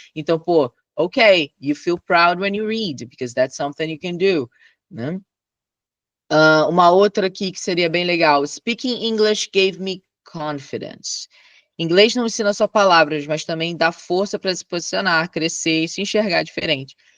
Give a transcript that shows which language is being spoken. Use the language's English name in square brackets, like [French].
[Portuguese] Então, pô, [English] okay, you feel proud when you read, because that's something you can do, né? [Portuguese] Uma outra aqui que seria bem legal. [English] Speaking English gave me confidence. [Portuguese] Inglês não ensina só palavras, mas também dá força para se posicionar, crescer e se enxergar diferente.